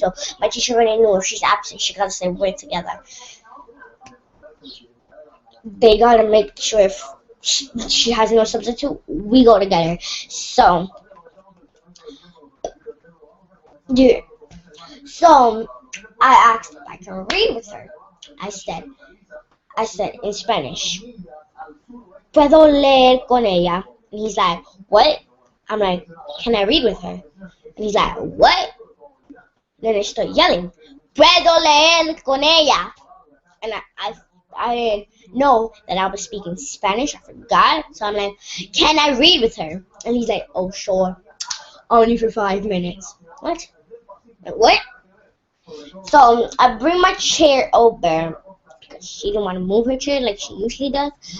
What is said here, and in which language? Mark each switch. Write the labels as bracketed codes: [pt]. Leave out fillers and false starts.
[en] So my teacher already knew if she's absent, she got to say we're together. They gotta make sure if she has no substitute, we go together. So, yeah. So I asked if I can read with her. I said in Spanish, [es] ¿Puedo leer con ella? [en] And he's like, what? I'm like, can I read with her? And he's like, what? Then I start yelling, [es] ¿Puedo leer con ella? [en] And I didn't know that I was speaking Spanish. I forgot. So I'm like, can I read with her? And he's like, oh, sure. Only for 5 minutes. What? What? So I bring my chair over because she didn't want to move her chair like she usually does.